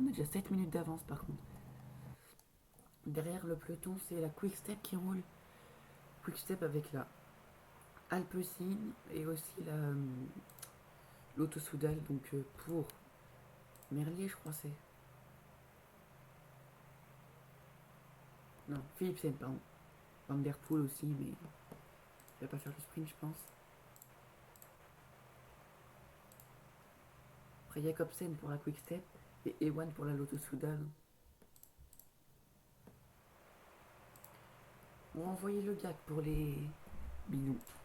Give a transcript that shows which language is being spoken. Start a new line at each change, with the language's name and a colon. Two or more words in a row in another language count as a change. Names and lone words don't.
French: On a déjà 7 minutes d'avance par contre. Derrière le peloton, c'est la Quick Step qui roule. Quick Step avec la Alpecin et aussi l'Auto-Soudal. Donc pour Merlier, je crois c'est. Non, Philipsen, pardon. Van der Poel aussi, mais il va pas faire le sprint, je pense. Après Jacobsen pour la Quick Step et Ewan pour la Lotto-Soudal. On va envoyer le gars pour les bidons.